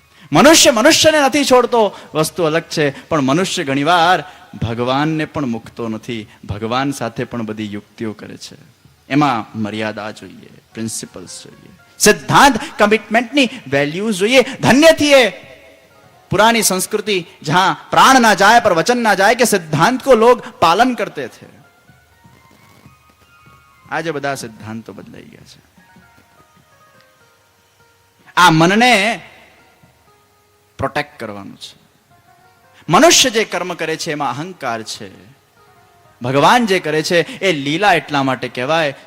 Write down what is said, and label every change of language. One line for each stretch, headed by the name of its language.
Gujarati: મનુષ્યને નથી છોડતો, વસ્તુ અલગ છે, પણ મનુષ્ય ઘણીવાર ભગવાનને પણ મૂકતો નથી. ભગવાન સાથે પણ બધી યુક્તિઓ કરે છે. એમાં મર્યાદા જોઈએ, પ્રિન્સિપલ્સ જોઈએ, સિદ્ધાંત, કમિટમેન્ટની વેલ્યુઝ જોઈએ. ધન્ય થઈએ
Hindi: पुरानी संस्कृति जहां प्राण ना जाए पर वचन ना जाए के सिद्धांत को लोग पालन करते थे.
Gujarati: आज બધા સિદ્ધાંતો બદલાઈ ગયા છે. આ મનને પ્રોટેક્ટ કરવાનું છે. મનુષ્ય જે કર્મ કરે છે એમાં અહંકાર છે. ભગવાન જે કરે છે એ લીલા એટલા માટે કહેવાય.